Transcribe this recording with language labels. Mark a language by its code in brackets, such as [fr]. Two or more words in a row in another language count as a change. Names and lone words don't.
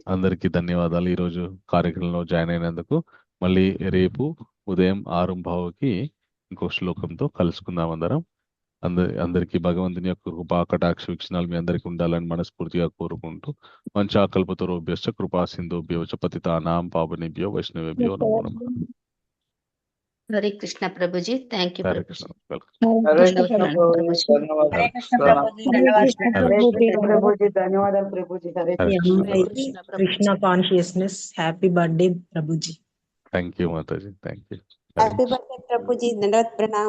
[te] అందరికీ ధన్యవాదాలు ఈరోజు కార్యక్రమంలో జాయిన్ అయినందుకు. మళ్ళీ రేపు ఉదయం 6:15కి ఇంకో శ్లోకంతో కలుసుకుందాం అందరం. అందరికీ భగవంతుని యొక్క కృపా కటాక్ష వీక్షణాలు మీ అందరికీ ఉండాలని మనస్ఫూర్తిగా కోరుకుంటూ, [sa] వంచాకల్పతరుభ్యశ్చ కృపా సింధుభ్యో చ పతితానాం పావనేభ్యో వైష్ణవేభ్యో నమో నమః. [te] హరే కృష్ణ ప్రభుజీ. [en] thank you [te] హరే ప్రభుజీ. కృష్ణ. వెల్కమ్. హరే కృష్ణ ప్రభుజీ, ధన్యవాదాలు. హరే కృష్ణ ప్రభుజీ, హరే ధన్యవాదాలు. కృష్ణ ప్రభుజీ, ధన్యవాదాలు ప్రభుజీ. హరే హరే కృష్ణ. కృష్ణ హరే ప్రభుజీ. కృష్ణ కృష్ణ ప్రభుజీ. [en] consciousness. happy birthday ప్రభుజీ. thank you మాతాజీ, thank you. happy birthday ప్రభుజీ, [hi] दंडवत प्रणाम.